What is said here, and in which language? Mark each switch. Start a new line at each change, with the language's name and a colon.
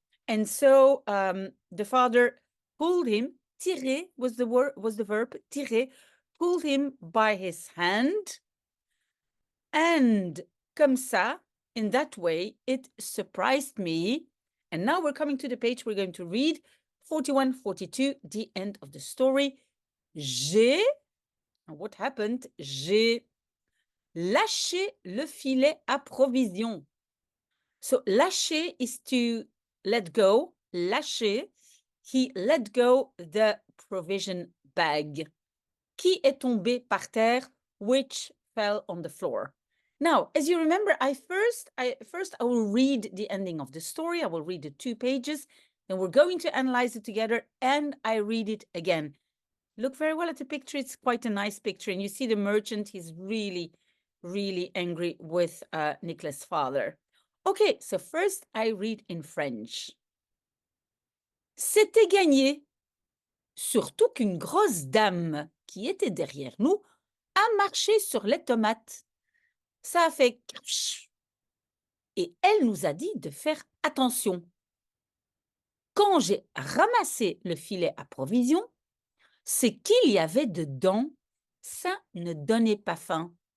English: And so the father pulled him, tirer was the verb, tirer, pulled him by his hand. And
French: comme ça,
English: in that way, it surprised me. And now we're coming to the page we're going to read, 41, 42, the end of the story.
French: J'ai,
English: what happened?
French: J'ai lâché le filet à provision.
English: So lâcher is to let go. Lâcher, he let go the provision bag.
French: Qui est tombé par terre?
English: Which fell on the floor. Now, as you remember, I will read the ending of the story. I will read the 2 pages, and we're going to analyze it together, and I read it again. Look very well at the picture. It's quite a nice picture, and you see the merchant. He's really, really angry with Nicholas' father. Okay, so first I read in French.
French: C'était gagné, surtout qu'une grosse dame qui était derrière nous a marché sur les tomates. Ça a fait crach. Et elle nous a dit de faire attention. Quand j'ai ramassé le filet à provision, ce qu'il y avait dedans, ça ne donnait pas faim.